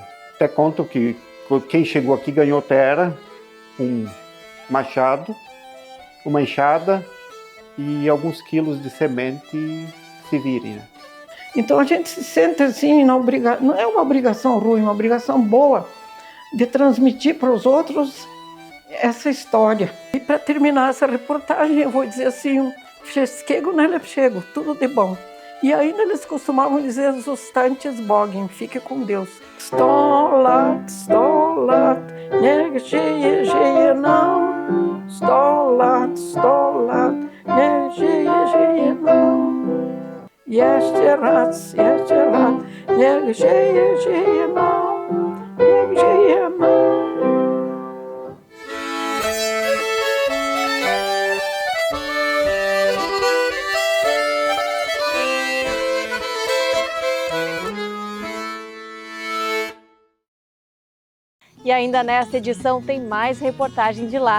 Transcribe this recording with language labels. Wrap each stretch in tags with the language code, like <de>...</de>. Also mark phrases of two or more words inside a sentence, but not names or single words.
<pt>Até conto que quem chegou aqui ganhou terra, um machado, uma enxada e alguns quilos de semente, se virem, né? Então a gente se sente assim, não é uma obrigação ruim, uma obrigação boa de transmitir para os outros essa história. E para terminar essa reportagem, eu vou dizer assim,</pt> <pl>wszystkiego najlepszego,</pl> <pt>tudo de bom. E ainda eles costumavam dizer</pt> <pl>zostańcie z Bogiem,</pl> <pt>fique com Deus.</pt> <pl>100 lat, niech żyje nam. 100 lat, niech żyje nam. Jeszcze raz, niech żyje nam, niech żyje nam.</pl> <pt>E ainda nesta edição tem mais reportagem de lá.</pt>